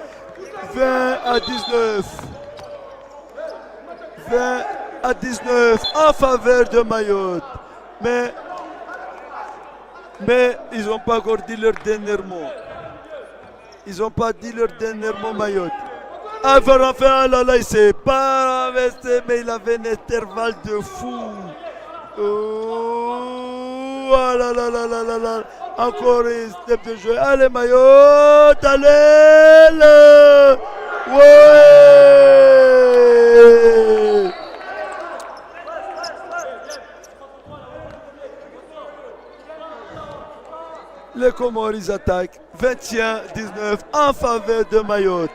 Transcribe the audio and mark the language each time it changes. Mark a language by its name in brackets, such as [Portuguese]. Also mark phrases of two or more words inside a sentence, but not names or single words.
[French] 20 à 19. 20 à 19 en faveur de Mayotte. Mais ils n'ont pas encore dit leur dernier mot. Ils n'ont pas dit leur dernier mot, Mayotte. Enfin, là, il ne s'est pas investi, mais il avait un intervalle de fou. Oh là là là là là là. Encore un step de jeu. Allez, Mayotte, allez là. Ouais. Les Comores ils attaquent 21-19 en faveur de Mayotte.